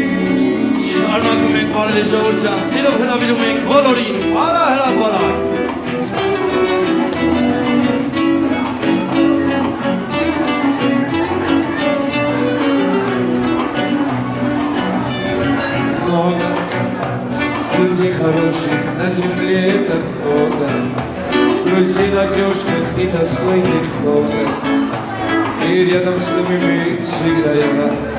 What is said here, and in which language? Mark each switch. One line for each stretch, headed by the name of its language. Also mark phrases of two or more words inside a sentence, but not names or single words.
Armenian: Շարունակում ենք բարելի ժողովուրդ ջան, սիրով հրավիրում ենք բոլորին, արա հրապարակ
Russian: Друзей хороших на земле так много, друзей надежных и достойных много, и рядом с ними всегда я рад,